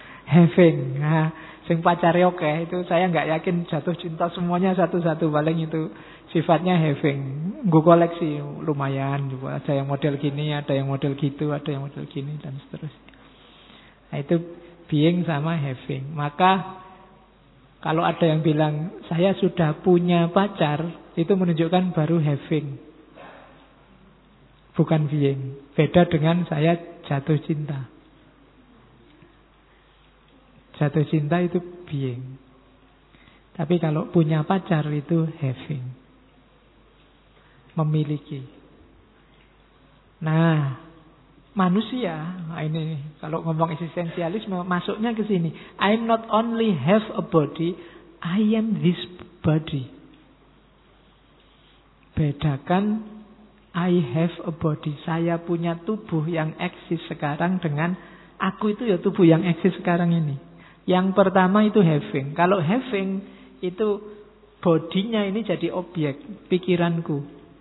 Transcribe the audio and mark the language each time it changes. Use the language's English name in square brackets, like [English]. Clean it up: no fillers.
[Indonesian] Having. Nah, sing pacare oke, itu saya enggak yakin jatuh cinta semuanya satu-satu, paling itu sifatnya having. Gue koleksi lumayan juga, ada yang model gini, ada yang model gitu, ada yang model gini dan seterusnya. Nah, itu being sama having. Maka kalau ada yang bilang saya sudah punya pacar, itu menunjukkan baru having. Bukan being. Beda dengan saya jatuh cinta. Jatuh cinta itu being. Tapi kalau punya pacar itu having, memiliki. Nah, manusia, ini kalau ngomong eksistensialisme masuknya ke sini. [English] I'm not only have a body, I am this body. [Indonesian] Bedakan [English] I have a body, [Indonesian] saya punya tubuh yang eksis sekarang dengan aku itu ya tubuh yang eksis sekarang ini. Yang pertama itu having. Kalau having itu bodinya ini jadi objek pikiranku.